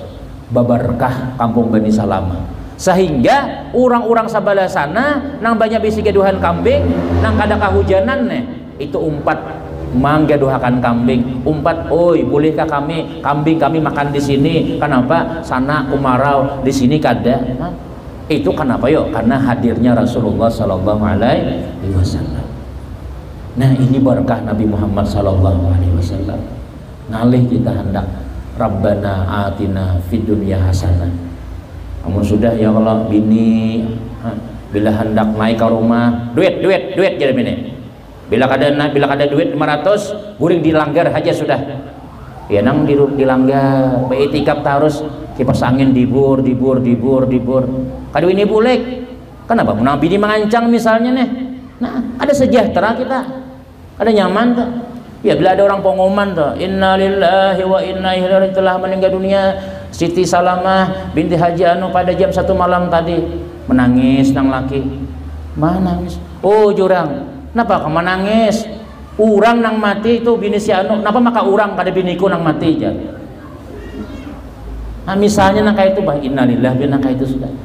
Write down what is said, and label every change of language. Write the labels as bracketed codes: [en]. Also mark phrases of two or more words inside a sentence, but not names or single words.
[bjn] Babarkah kampung Bani Salama. Sehingga orang-orang sabalah sana nang banyak bisi gaduhan kambing, nang kada kahujanan nih, itu umpat mangga doakan kambing, umpat, oi bolehkah kambing kami makan di sini? Kenapa? Sana umarau, di sini kada. Nah, itu kenapa yo? Karena hadirnya Rasulullah [ar] صلى الله عليه وسلم. [bjn] Nah ini berkah Nabi Muhammad [ar] صلى الله عليه وسلم. [bjn] Ngalih kita hendak [ar] ربنا آتنا في الدنيا حسنة. [bjn] Namun sudah ya Allah bini bila hendak naik ke rumah, duit jadi bini. Bila kada duit 500, guring dilanggar aja sudah. Ya nang dilanggar, beitikaf terus kipas angin dibur. Kada ini boleh. Kenapa? Nabi ini mengancang misalnya nih. Nah, ada sejahtera kita. Ada nyaman tuh. Ya bila ada orang pengumuman tuh, [ar] إنا لله وإنا إليه راجعون, [bjn] telah meninggal dunia Siti Salamah binti Haji Anu pada jam 1 malam tadi. Menangis nang laki. Mana nangis? Oh jurang. Kenapa kamu nangis? Urang nang mati itu bini si Anu. Kenapa maka urang kada biniku nang mati aja? Nah misalnya nang kayak itu, bah innalillahi nang kayak itu sudah.